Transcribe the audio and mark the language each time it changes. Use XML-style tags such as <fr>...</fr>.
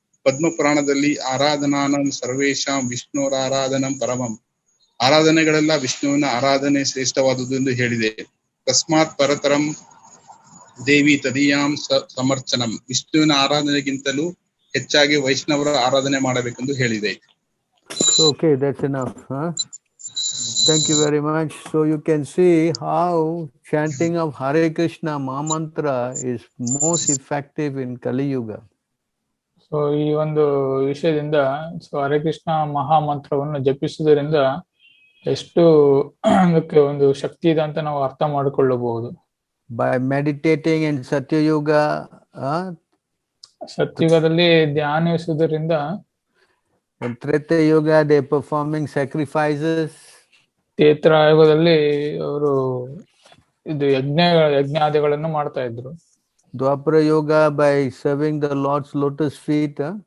<kn>ಪದ್ಮಪುರಾಣದಲ್ಲಿ</kn> <sa>ಆರಾಧನಾನಂ ಸರ್ವೇಶಾಂ ವಿಷ್ಣುರಾರಾಧನಂ ಪರಮಂ,</sa> <kn>ಆರಾಧನೆಗಳೆಲ್ಲ ವಿಷ್ಣುವಿನ ಆರಾಧನೆ ಶ್ರೇಷ್ಠವಾದುದು ಎಂದು ಹೇಳಿದೆ.</kn> <sa>ತಸ್ಮಾತ್ ಪರತರಂ ದೇವಿ ತದೀಯಾಂ ಸಮರ್ಚನಂ,</sa> <kn>ವಿಷ್ಣುವಿನ ಆರಾಧನೆಗಿಂತಲೂ ಹೆಚ್ಚಾಗಿ ವೈಷ್ಣವರ ಆರಾಧನೆ ಮಾಡಬೇಕೆಂದು ಹೇಳಿದೆ.</kn> <en>Okay, that's enough. Thank you very much. So you can see how chanting of Hare Krishna Mahamantra is most effective in Kali Yuga.</en> <kn>So ಈ ಒಂದು ವಿಷಯದಿಂದ ಹರೇ ಕೃಷ್ಣ ಮಹಾಮಂತ್ರವನ್ನು ಜಪಿಸುವುದರಿಂದ ಎಷ್ಟು ಅದಕ್ಕೆ ಒಂದು ಶಕ್ತಿ ಇದೆ ಅಂತ ನಾವು ಅರ್ಥ ಮಾಡಿಕೊಳ್ಳಬಹುದು.</kn> <en>By meditating in Satya Yuga,</en> <kn>ಸತ್ಯುಗದಲ್ಲಿ ಧ್ಯಾನಿಸುವುದರಿಂದ,</kn> <en>in Treta Yuga they performing sacrifices.</en> <kn>ತ್ರೇತಾಯುಗದಲ್ಲಿ ಅವರು ಇದು ಯಜ್ಞಾದಿಗಳನ್ನು ಮಾಡ್ತಾ ಇದ್ರು.</kn> <en>Dwapara Yoga by serving the Lord's lotus feet.</en>